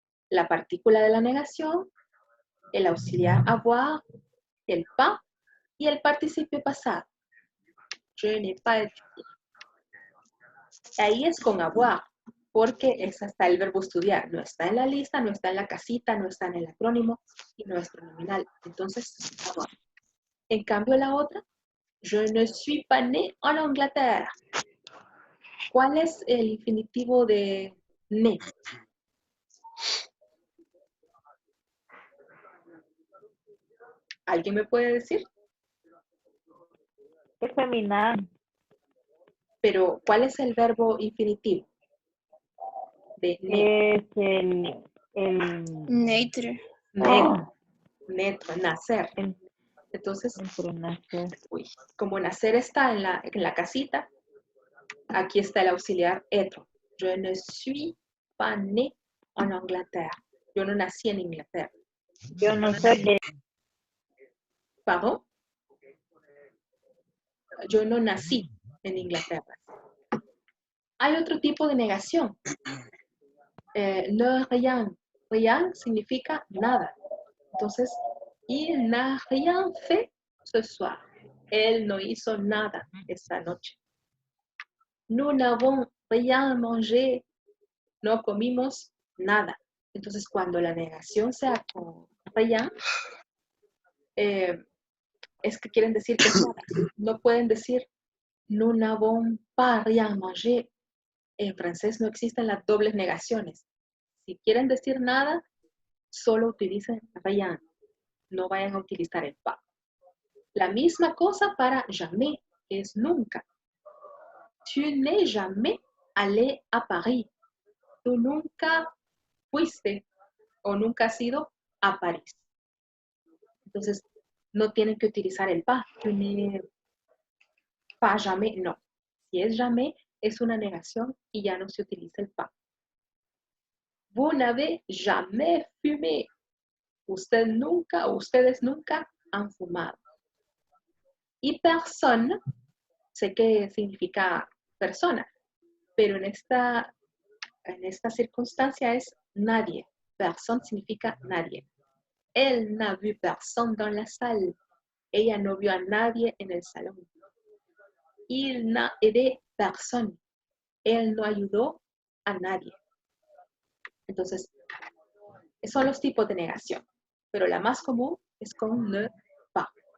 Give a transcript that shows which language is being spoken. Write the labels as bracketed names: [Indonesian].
[Spanish] La partícula de la negación, el auxiliar avoir, el pas y el participio pasado. [French] Je n'ai pas étudié. [Spanish] Ahí es con avoir, porque es hasta el verbo estudiar. No está en la lista, no está en la casita, no está en el acrónimo y no es pronominal. Entonces, avoir. En cambio, la otra, [French] je ne suis pas né en Angleterre. [Spanish] ¿Cuál es el infinitivo de né? ¿Alguien me puede decir? Es femenino. Pero, ¿cuál es el verbo infinitivo de né? Es el [French] Nature. [Spanish] Naître, nacer. Entonces, nacer. como nacer está en la casita, aquí está el auxiliar être. [French] Je ne suis pas né en Angleterre. [Spanish] Yo no nací en Inglaterra. Yo no soy de... [French] ¿Pardon? [Spanish] Yo no nací en Inglaterra. Hay otro tipo de negación. [French] Ne rien. Rien [Spanish] significa nada. Entonces, [French] il n'a rien fait ce soir. [Spanish] Él no hizo nada esta noche. [French] Nous n'avons rien mangé. [Spanish] No comimos nada. Entonces, cuando la negación sea con rien, es que quieren decir que es nada. No pueden decir [French] nous n'avons pas rien mangé. [Spanish] En francés no existen las dobles negaciones. Si quieren decir nada, solo utilicen rien. No vayan a utilizar el pas. La misma cosa para jamais, que es nunca. [French] Tu n'es jamais allé à Paris. [Spanish] Tú nunca fuiste o nunca has ido a París. Entonces, no tienen que utilizar el pas. [French] Tu n'es pas jamais, [Spanish] no. Si es jamais, es una negación y ya no se utiliza el pas. [French] Vous n'avez jamais fumé. [Spanish] Usted nunca o ustedes nunca han fumado. Y personne, sé que significa persona, pero en esta circunstancia es nadie. Personne significa nadie. [French] Elle n'a vu personne dans la salle. [Spanish] Ella no vio a nadie en el salón. [French] Il n'a aidé personne. [Spanish] Él no ayudó a nadie. Entonces, son los tipos de negación. Pero la más común es con ne pas.